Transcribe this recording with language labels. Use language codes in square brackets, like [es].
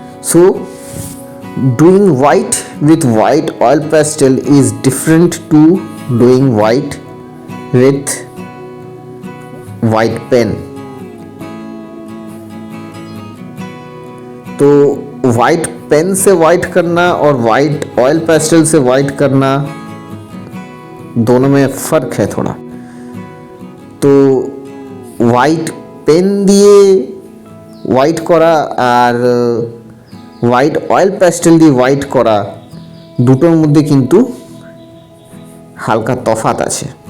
[en] So doing white with white oil pastel is different to doing white with white pen। [hi] तो white pen से white करना और white oil pastel से white करना दोनों में फ़र्क है थोड़ा। तो वाइट पेन [bn] দিয়ে হোয়াইট করা আর হোয়াইট অয়েল প্যাস্টেল দিয়ে হোয়াইট করা দুটোর মধ্যে কিন্তু হালকা তফাৎ আছে।